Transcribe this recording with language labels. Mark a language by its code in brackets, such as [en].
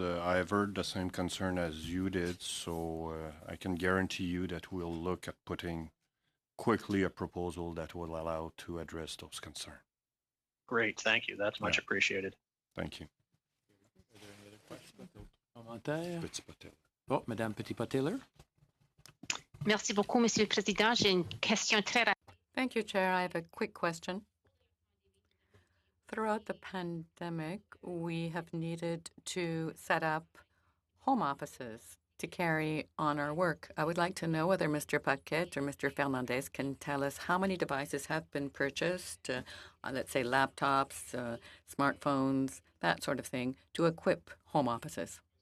[en] I have heard the same concern as you did, so I can guarantee you that we'll look at putting quickly a proposal that will allow to address those concerns. Great, thank you. That's much appreciated. Thank you. Are there any other questions? [fr] Commentaires? Oh, Madame Petit-Pateller. Merci beaucoup, Monsieur le Président. J'ai une question très rapide. [en] Thank you, Chair. I have a quick question. Throughout the pandemic, we have needed to set up home offices to carry on our work. I would like to know whether Mr. Paquette or Mr. Fernandez can tell us how many devices have been purchased, let's say laptops, smartphones, that sort of thing, to equip home offices.